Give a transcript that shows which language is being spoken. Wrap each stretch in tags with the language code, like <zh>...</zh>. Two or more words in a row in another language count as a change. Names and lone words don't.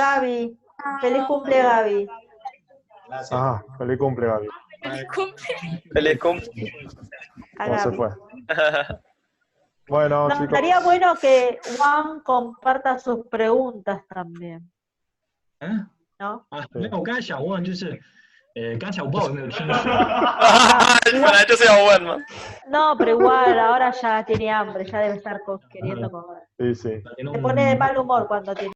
<es>Gaby. Feliz cumple, Gaby. Gracias. Feliz cumple, Gaby. Feliz cumple. A ¿Cómo se Gaby. fue? Bueno, No, chicos. estaría bueno que Juan comparta sus preguntas también. ¿No?</es> <zh>没有，我刚才想问就是，刚才我不知道有没有听错。本来就是要问嘛。</zh> <es>No, pero igual, ahora ya tiene hambre, ya debe estar queriendo comer. Sí. Se pone de mal humor cuando tiene</es>